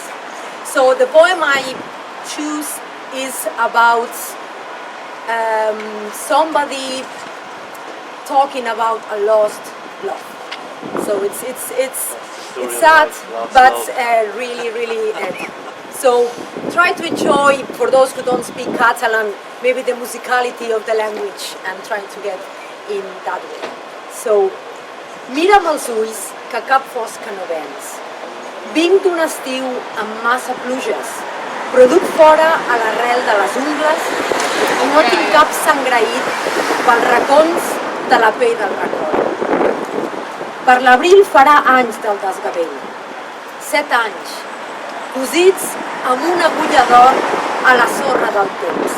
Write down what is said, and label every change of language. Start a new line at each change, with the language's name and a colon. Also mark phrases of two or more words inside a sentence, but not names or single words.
English: So the poem I choose is about somebody talking about a lost love. So it's sad, but really. So try to enjoy, for those who don't speak Catalan, maybe the musicality of the language and trying to get in that way. So,
Catalan: mira'm els ulls que cap fosca no vens. Vinc d'un estiu amb massa pluges, però duc fora a l'arrel de les ungles i no tinc cap sangraït pels racons de la pell del record. Per l'abril farà anys del desgavell, 7 anys, cosits amb una agulla d'or a la sorra del temps.